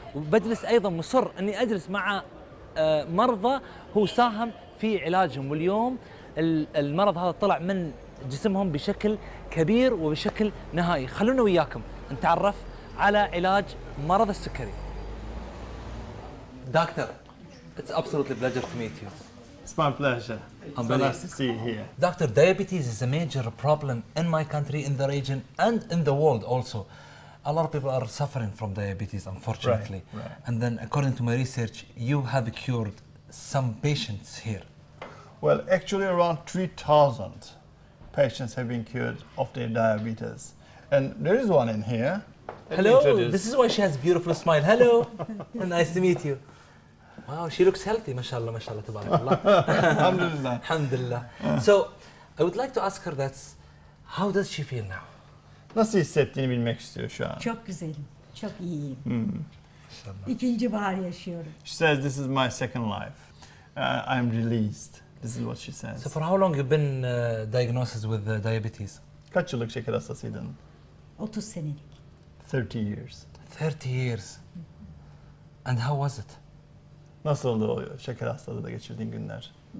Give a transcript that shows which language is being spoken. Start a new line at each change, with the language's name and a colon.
Arabic: وبجلس أيضا مصر أني أجلس مع مرضى هو ساهم في علاجهم، واليوم المرض هذا طلع من جسمهم بشكل كبير وبشكل نهائي. خلونا وياكم نتعرف على علاج مرض السكري. دكتور،
English: It's absolutely a pleasure to meet you. It's my pleasure. I'm So very- nice to see you here. Doctor, diabetes is a major problem in my country, in the region, and in the world also. A lot of people are suffering from diabetes, unfortunately. Right. And then, according to my research, you have cured some patients here. Well, actually around 3,000 patients have been cured of their diabetes. And there is one in here. Let me Hello, introduce- this is why she has a beautiful smile. Hello, nice to meet you. Wow, she looks healthy, mashallah, mashallah, tabarakallah.
Arabic: Alhamdulillah. Alhamdulillah.
English: So, I would like to ask her that, how does she feel now?
Turkish: Nasıl hissettiğini bilmek istiyor şu an. Çok güzelim, çok iyiyim.
Arabic: Mashallah.
Turkish: İkinci bahar yaşıyorum.
English: She says, this is my second life. I'm released. This is what she says. So, for how long you been diagnosed with diabetes?
Turkish: Kaç yıllık şeker hastasıydın? 30 senelik.
English: 30 years. 30 years. And how was it?
Turkish: Nasıldı o şeker hastalığı da geçirdiğin günler?